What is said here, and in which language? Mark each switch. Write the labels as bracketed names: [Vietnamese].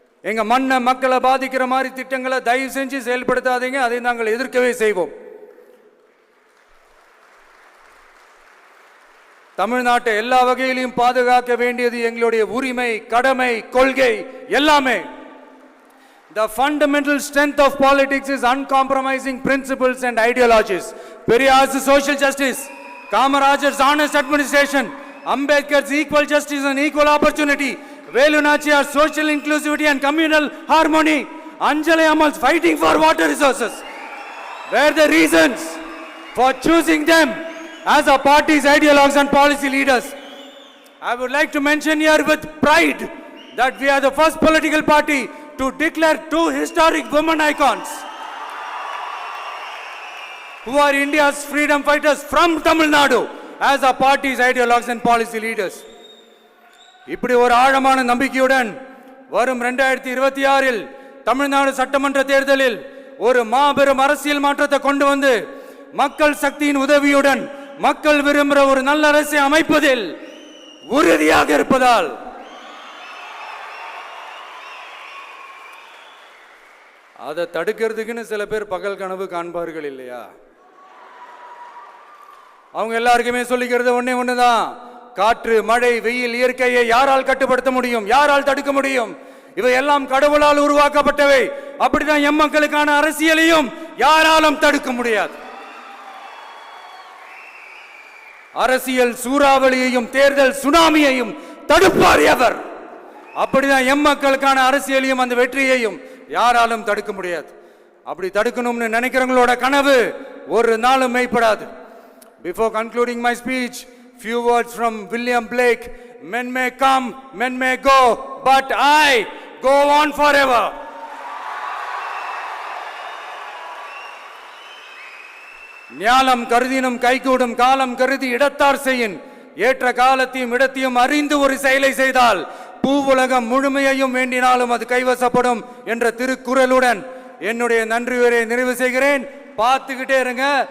[Tamil] எங்க மண்ணை மக்களை பாதிக்கிற மாதிரி திட்டங்களை தயவு செஞ்சு செயல்படுத்தாதீங்க, அதை நாங்கள் எதிர்க்கவே செய்வோம். தமிழ்நாட்டை எல்லா வகையிலும் பாதுகாக்க வேண்டியது எங்களுடைய உரிமை, கடமை, கொள்கை எல்லாமே. [English] The fundamental strength of politics is uncompromising principles and ideologies. Periyar's social justice, Kamaraj's honest administration, Ambedkar's equal justice and equal opportunity, Velu Nachiyar's social inclusivity and communal harmony, Anjali Ammal's fighting for water resources were the reasons for choosing them as our party's ideologues and policy leaders. I would like to mention here with pride that we are the first political party to declare 2 historic women icons who are India's freedom fighters from Tamil Nadu as our party's ideologues and policy leaders. [Tamil] இப்படி ஒரு ஆழமான நம்பிக்கையுடன் வரும் 2026இல் தமிழ்நாடு சட்டமன்ற தேர்தலில் ஒரு மாபெரும் அரசியல் மாற்றத்தை கொண்டு வந்து மக்கள் சக்தியின் உதவியுடன் மக்கள் விரும்புகிற ஒரு நல்ல அரசை அமைப்பதில் உறுதியாக இருப்பதால் அதை தடுக்கிறதுக்குன்னு சில பேர் பகல் கனவு காண்பார்கள் இல்லையா? அவங்க எல்லாருக்குமே சொல்லிக்கிறது ஒண்ணுதான், காற்று, மழை, வெயில், இயற்கையை யாரால் கட்டுப்படுத்த முடியும்? யாரால் தடுக்க முடியும்? இவை எல்லாம் கடவுளால் உருவாக்கப்பட்டவை. அப்படிதான் எம் மக்களுக்கான அரசியலையும் யாராலும் தடுக்க முடியாது. அரசியல் சூறாவளியையும் தேர்தல் சுனாமியையும் தடுப்பார் எவர். அப்படிதான் எம் மக்களுக்கான அரசியலையும் அந்த வெற்றியையும் யாராலும் தடுக்க முடியாது. அப்படி தடுக்கணும்னு நினைக்கிறவங்களோட கனவு ஒரு நாளும் மெய்ப்படாது. [English] Before concluding my speech, few words from William Blake. Men may come, men may go, but I go on forever. [Tamil] ஞாலம் கருதினும் கைகூடும் காலம் கருதி இடத்தார் செய்யின் ஏற்ற காலத்தையும் இடத்தையும் அறிந்து ஒரு செயலை செய்தால் பூவுலகம் முழுமையையும் வேண்டினாலும் அது கைவசப்படும் என்ற திருக்குறளுடன் என்னுடைய நன்றி உரையை நிறைவு செய்கிறேன். பார்த்துக்கிட்டே இருங்க.